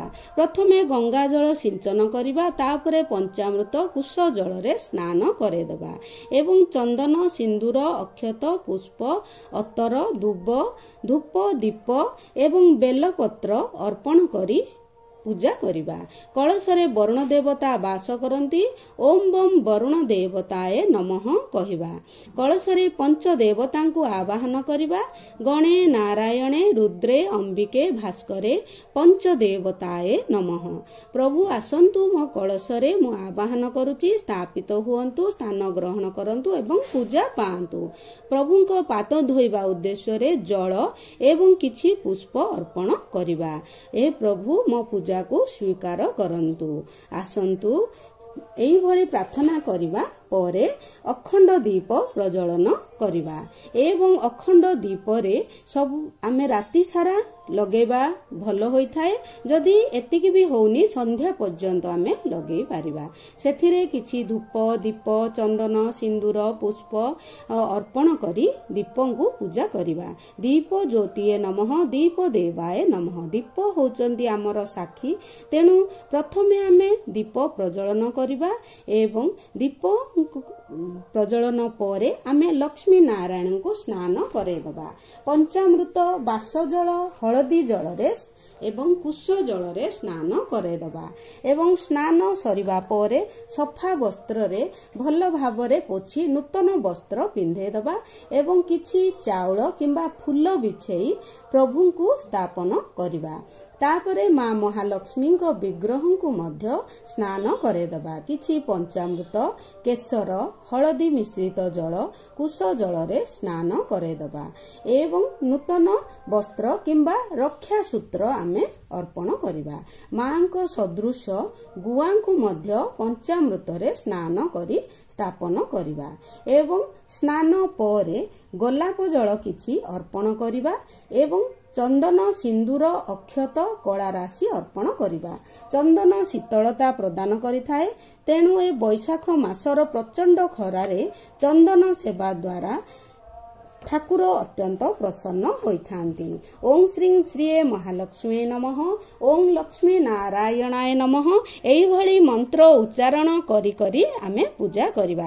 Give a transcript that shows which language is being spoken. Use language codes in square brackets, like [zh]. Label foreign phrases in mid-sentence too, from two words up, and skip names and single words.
[or] ପ୍ରଥମେ ଗଙ୍ଗା ଜଳ ସିଞ୍ଚନ କରିବା। ତାପରେ ପଞ୍ଚାମୃତ କୁଶ ଜଳରେ ସ୍ନାନ କରେଇଦେବା ଏବଂ ଚନ୍ଦନ ସିନ୍ଦୂର ଅକ୍ଷତ ପୁଷ୍ପ ଅତର ଦୁବ ଧୂପ ଦୀପ ଏବଂ ବେଲପତ୍ର ଅର୍ପଣ କରି ପୂଜା କରିବା। କଳସରେ ବରୁଣ ଦେବତା ବାସ କରନ୍ତି। [sa] ओम बम वरुण देवताए नमः कहिबा। [or] କଳସରେ ପଞ୍ଚ ଦେବତାଙ୍କୁ ଆବାହନ କରିବା। [sa] गणे नारायणे रुद्रे अंबिके भास्करे पंच देवताए नमः। [or] ପ୍ରଭୁ ଆସନ୍ତୁ ମୋ କଳସରେ ମୁଁ ଆବାହନ କରୁଛି ସ୍ଥାପିତ ହୁଅନ୍ତୁ ସ୍ଥାନ ଗ୍ରହଣ କରନ୍ତୁ ଏବଂ ପୂଜା ପାଆନ୍ତୁ। ପ୍ରଭୁଙ୍କ ପାଦ ଧୋଇବା ଉଦ୍ଦେଶ୍ୟରେ ଜଳ ଏବଂ କିଛି ପୁଷ୍ପ ଅର୍ପଣ କରିବା। ହେ ପ୍ରଭୁ ମୋ ପୂଜାକୁ ସ୍ୱୀକାର କରନ୍ତୁ। ଆସନ୍ତୁ ଏହିଭଳି ପ୍ରାର୍ଥନା କରିବା ପରେ ଅଖଣ୍ଡ ଦୀପ ପ୍ରଜ୍ୱଳନ କରିବା ଏବଂ ଅଖଣ୍ଡ ଦୀପରେ ସବୁ ଆମେ ରାତି ସାରା ଲଗେଇବା ଭଲ ହୋଇଥାଏ। ଯଦି ଏତିକି ବି ହେଉନି ସନ୍ଧ୍ୟା ପର୍ଯ୍ୟନ୍ତ ଆମେ ଲଗେଇ ପାରିବା। ସେଥିରେ କିଛି ଧୂପ ଦୀପ ଚନ୍ଦନ ସିନ୍ଦୂର ପୁଷ୍ପ ଅର୍ପଣ କରି ଦୀପଙ୍କୁ ପୂଜା କରିବା। [sa] दीप ज्योतिए नमः दीप देवाय नमः। [or] ଦୀପ ହେଉଛନ୍ତି ଆମର ସାକ୍ଷୀ। ତେଣୁ ପ୍ରଥମେ ଆମେ ଦୀପ ପ୍ରଜ୍ୱଳନ କରିବା ଏବଂ ଦୀପ ପ୍ରଜ୍ୱଳନ ପରେ ଆମେ ଲକ୍ଷ୍ମୀ ନାରାୟଣଙ୍କୁ ସ୍ନାନ କରେଇଦେବା। ପଞ୍ଚାମୃତ ବାସ ଜଳ ହଳଦୀ ଜଳରେ ଏବଂ କୁଶ ଜଳରେ ସ୍ନାନ କରେଇଦେବା ଏବଂ ସ୍ନାନ ସରିବା ପରେ ସଫା ବସ୍ତ୍ରରେ ଭଲ ଭାବରେ ପୋଛି ନୂତନ ବସ୍ତ୍ର ପିନ୍ଧେଇଦେବା ଏବଂ କିଛି ଚାଉଳ କିମ୍ବା ଫୁଲ ବିଛେଇ ପ୍ରଭୁଙ୍କୁ ସ୍ଥାପନ କରିବା। ତାପରେ ମାଁ ମହାଲକ୍ଷ୍ମୀଙ୍କ ବିଗ୍ରହକୁ ମଧ୍ୟ ସ୍ନାନ କରେଇଦେବା। କିଛି ପଞ୍ଚାମୃତ କେଶର ହଳଦୀ ମିଶ୍ରିତ ଜଳ କୁଶ ଜଳରେ ସ୍ନାନ କରେଇଦେବା ଏବଂ ନୂତନ ବସ୍ତ୍ର କିମ୍ବା ରକ୍ଷା ସୂତ୍ର ଆମେ ଅର୍ପଣ କରିବା। ମାଁଙ୍କ ସଦୃଶ ଗୁଆକୁ ମଧ୍ୟ ପଞ୍ଚାମୃତରେ ସ୍ନାନ କରି ସ୍ଥାପନ କରିବା ଏବଂ ସ୍ନାନ ପରେ ଗୋଲାପ ଜଳ କିଛି ଅର୍ପଣ କରିବା ଏବଂ ଚନ୍ଦନ ସିନ୍ଦୁର ଅକ୍ଷତ କଳା ରାଶି ଅର୍ପଣ କରିବା। ଚନ୍ଦନ ଶୀତଳତା ପ୍ରଦାନ କରିଥାଏ। ତେଣୁ ଏ ବୈଶାଖ ମାସର ପ୍ରଚଣ୍ଡ ଖରାରେ ଚନ୍ଦନ ସେବା ଦ୍ୱାରା ଠାକୁର ଅତ୍ୟନ୍ତ ପ୍ରସନ୍ନ ହୋଇଥାନ୍ତି। [sa] ଓಂ ଶ୍ରୀ ଶ୍ରୀ ମହାଲକ୍ଷ୍ମୀ ନମଃ, ଓಂ ଲକ୍ଷ୍ମୀ ନାରାୟଣାୟ ନମଃ, [or] ଏଇଭଳି ମନ୍ତ୍ର ଉଚ୍ଚାରଣ କରି କରି ଆମେ ପୂଜା କରିବା।